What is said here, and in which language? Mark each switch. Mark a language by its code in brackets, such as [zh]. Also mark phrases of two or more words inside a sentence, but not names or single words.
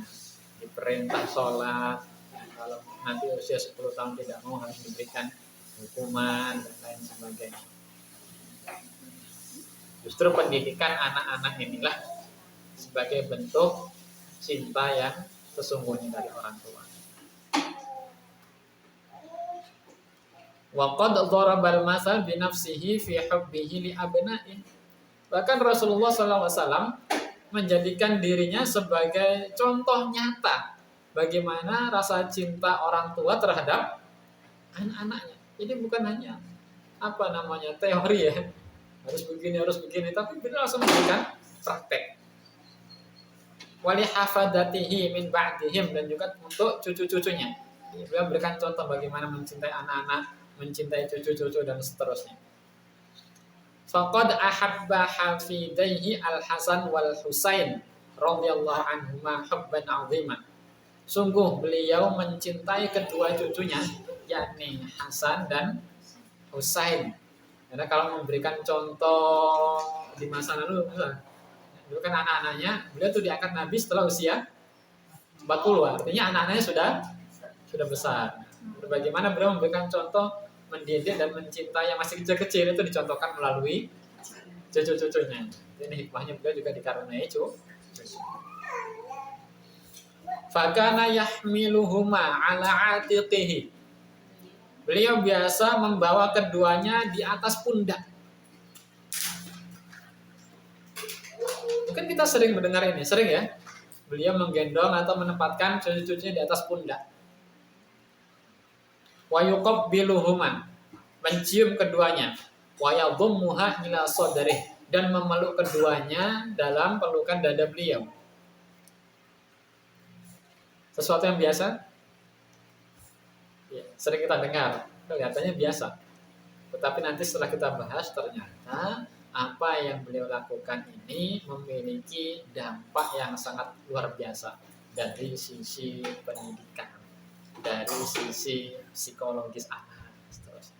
[id] Diperintah sholat, kalau nanti usia 10 tahun tidak mau harus diberikan hukuman dan lain sebagainya. Justru pendidikan anak-anak inilah sebagai bentuk cinta yang sesungguhnya dari orang tua. [ar] وقد ضرب المثل بنفسه في حبه لأبنائه. [id] Bahkan Rasulullah SAW menjadikan dirinya sebagai contoh nyata bagaimana rasa cinta orang tua terhadap anak-anaknya. Jadi bukan hanya teori ya, harus begini, tapi beliau langsung memberikan praktek. [ar] ولحفدته من بعدهم, [id] dan juga untuk cucu-cucunya. Beliau berikan contoh bagaimana mencintai anak-anak, mencintai cucu-cucu dan seterusnya. [ar] فقد أحب حفيديه الحسن والحسين رضي الله عنهما حبا عظيما. [id] Sungguh beliau mencintai kedua cucunya, yakni Hasan dan Husain. Karena kalau memberikan contoh di masa lalu, dulu kan anak-anaknya, beliau tuh diangkat Nabi setelah usia 40, artinya anak-anaknya sudah besar. Bagaimana beliau memberikan contoh mendidik dan mencintai yang masih kecil-kecil itu dicontohkan melalui cucu-cucunya. Ini hikmahnya beliau juga dikaruniai cucu. [ar] فكان يحملهما على عاتقه. [id] Beliau biasa membawa keduanya di atas pundak. Mungkin kita sering mendengar ini, sering ya. Beliau menggendong atau menempatkan cucu-cucunya di atas pundak. [ar] ويقبلهما, [id] mencium keduanya. [ar] ويضمهما إلى صدره, [id] dan memeluk keduanya dalam pelukan dada beliau. Sesuatu yang biasa? Ya, sering kita dengar, kelihatannya biasa. Tetapi nanti setelah kita bahas, ternyata apa yang beliau lakukan ini memiliki dampak yang sangat luar biasa dari sisi pendidikan, dari sisi psikologis anak, seterusnya.